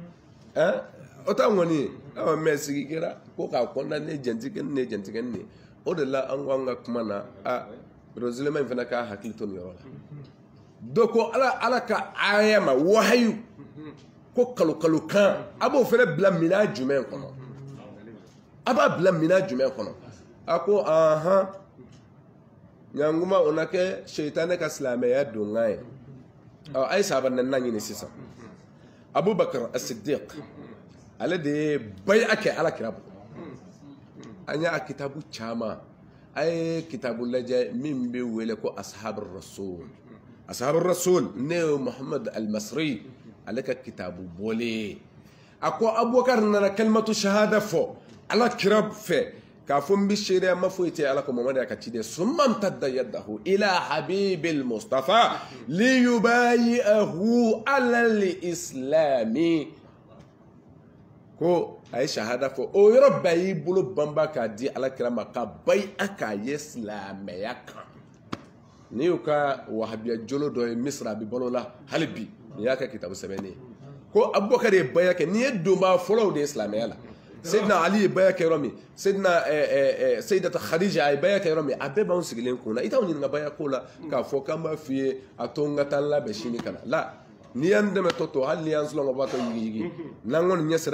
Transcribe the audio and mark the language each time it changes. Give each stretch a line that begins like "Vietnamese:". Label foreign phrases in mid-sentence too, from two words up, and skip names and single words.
Bambara: o t'anw kɔni ye mɛ sigi kɛra ko k'a kɔnɔna ne jɛntigɛ ni ne jɛntigɛ ni o de la an ko an ka kuma na rosileman in fana k'a hakili to nin yɔrɔ la dɔ ko ala ka aya ma wahayu ko kalo kan a b'o fana bila minan jumɛn kɔnɔ a b'a bila minan jumɛn kɔnɔ a ko ɲankuma o na kɛ seitanɛ ka silamɛya donkan ye a ye sahaba naaninan ɲini sisan abubakar as-siddiq ale de ye baya kɛ ala kira bolo an y'a kitabu caman a ye kitabu lajɛ min bɛ wele ko
Arabic: أصحاب الرسول
Bambara: ne ye muhammad al-masri ale ka kitabu bɔlen a ko abubakar nana
Arabic: كلمة الشهادة
Bambara: fɔ ala kira fɛ k'a fɔ n bɛ seereya ma foyi tɛ ala ko mamadu y'a ka ciden
Arabic: ثم امتد يده إلى حبيب المصطفى ليبايعه على الإسلام
Bambara: ko a ye shahada fɔ o yɔrɔ bɛɛ y'i bolo banba k'a di ala kira ma ka bayi'a k'a ye silamɛya kan n'i y'u ka wahabiya jolo dɔ ye misira a bɛ balo la hali bi ni y'a kɛ kitabu sɛbɛnni ye ko Abubakar ye baya kɛ ni ye donba fɔlɔw de ye silamɛya la Seydina Ali ye baya kɛ yɔrɔ min Seydata Khadija ye baya kɛ yɔrɔ min a bɛɛ b'anw sigilen kun na i t'anw ɲininka baya ko la k'a fɔ k'an b'a f'i ye a to n ka taa n labɛn sini ka na la n'i y'an dɛmɛ tɔ hali n'i y'an sɔlɔ ka b'a tɔ yigi n'an kɔni ɲɛ sera